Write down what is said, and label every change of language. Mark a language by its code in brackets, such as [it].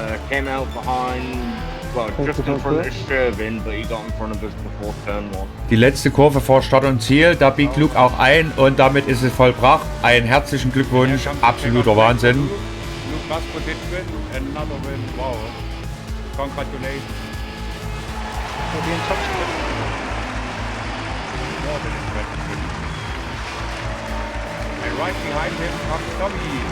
[en] Came out behind, well, just in front of Shervin, but he got in front of us before turn 1. [de] Die letzte Kurve vor Start und Ziel, da biegt Luke auch ein und damit ist es vollbracht. Einen herzlichen Glückwunsch, absoluter Wahnsinn. [en] Luke Rasputin win, another win, wow. Congratulations. We'll be in top split. More than impressive win. And right behind him comes Tommy.